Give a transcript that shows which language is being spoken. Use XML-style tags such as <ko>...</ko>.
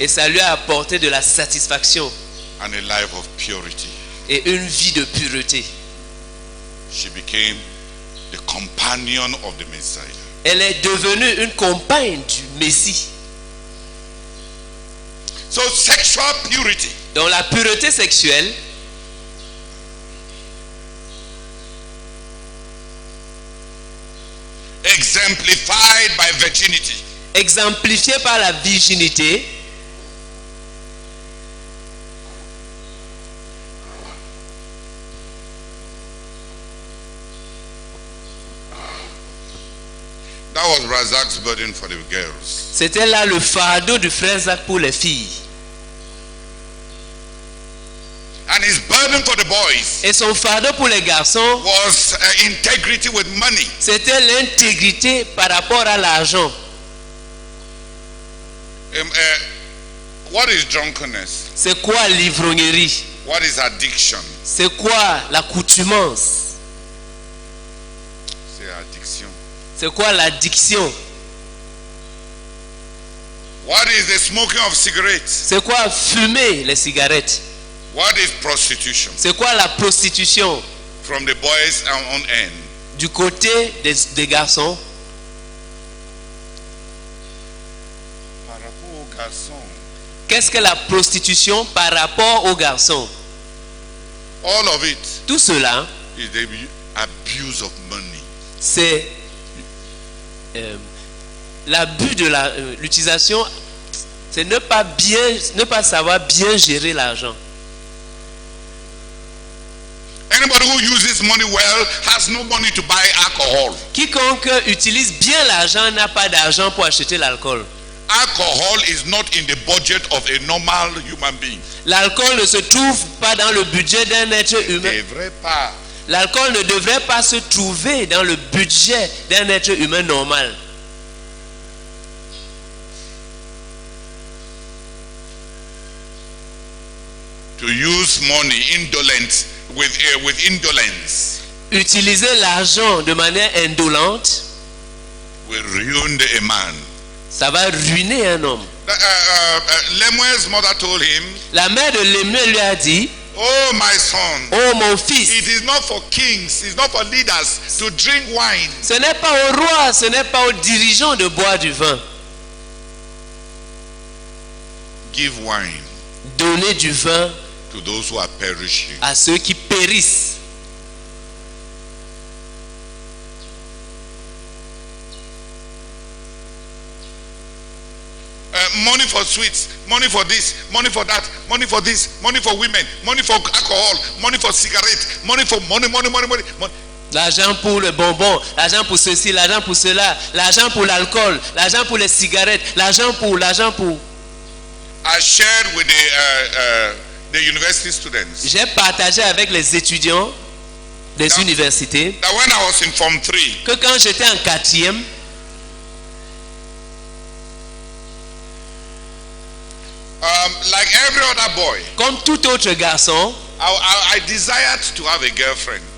<fr>Et ça lui a apporté de la satisfaction</fr> <en>and a life of purity.</en> <fr>et une vie de pureté.</fr> <en>She became the companion of the Messiah.</en> <fr>Elle est devenue une compagne du Messie.</fr> <en>So sexual purity</en> <fr>Dans la pureté sexuelle,</fr> <en>exemplified by virginity</en> <fr>exemplifiée par la virginité,</fr> <en>that was Razak's burden for the girls.</en> <fr>c'était là le fardeau du frère Zach pour les filles.</fr> <en>And his burden for the boys</en> <fr>Et son fardeau pour les garçons,</fr> <en>was integrity with money.</en> <fr>c'était l'intégrité par rapport à l'argent.</fr> <en>What is drunkenness?</en> <fr>C'est quoi l'ivrognerie?</fr> <en>What is addiction?</en> <fr>C'est quoi l'accoutumance? C'est addiction. C'est quoi l'addiction?</fr> <en>What is the smoking of cigarettes?</en> <fr>C'est quoi fumer les cigarettes?</fr> <en>What is prostitution?</en> <fr>C'est quoi la prostitution?</fr> <en>From the boys' own end.</en> <fr>Du côté des garçons, Par rapport aux garçons, qu'est-ce que la prostitution par rapport aux garçons?</fr> <en>all of it</en> <fr>Tout cela,</fr> <en>is the abuse of money.</en> <fr>c'est l'abus de l'utilisation, c'est ne pas savoir bien gérer l'argent.</fr> <en>Anybody who uses money well has no money to buy alcohol.</en> <fr>Quiconque utilise bien l'argent n'a pas d'argent pour acheter l'alcool.</fr> <en>Alcohol is not in the budget of a normal human being.</en> <fr>L'alcool ne se trouve pas dans le budget d'un être humain. Devrait pas. L'alcool ne devrait pas se trouver dans le budget d'un être humain normal.</fr> <en>To use money with indolence</en> <fr>Utiliser l'argent de manière indolente</fr> <en>will ruin a man.</en> <fr>Ça va ruiner un homme.</fr> <en>Lemuel's mother told him,</en> <fr>La mère de Lemuel lui a dit,</fr> <en>oh my son,</en> <fr>oh mon fils,</fr> <en>it is not for kings, it's not for leaders to drink wine.</en> <fr>ce n'est pas au roi, ce n'est pas aux dirigeants de boire du vin.</fr> <en>Give wine</en> <fr>Donnez du vin</fr> <en>to those who are perishing.</en> <fr>à ceux qui périssent.</fr> <en>Money for sweets, money for this, money for that, money for this, money for women, money for alcohol, money for cigarettes, money for money.</en> <fr>L'argent pour le bonbon, l'argent pour ceci, l'argent pour cela, l'argent pour l'alcool, l'argent pour les cigarettes, l'argent pour.</fr> <en>I shared with the university students</en> <fr>J'ai partagé avec les étudiants des universités</fr> <en>that when I was in Form 3,</en> <fr>que quand j'étais en 4e,</fr> <en>like every other boy,</en> <fr>comme tout autre garçon,</fr> <en>I desired to have a girlfriend.</en>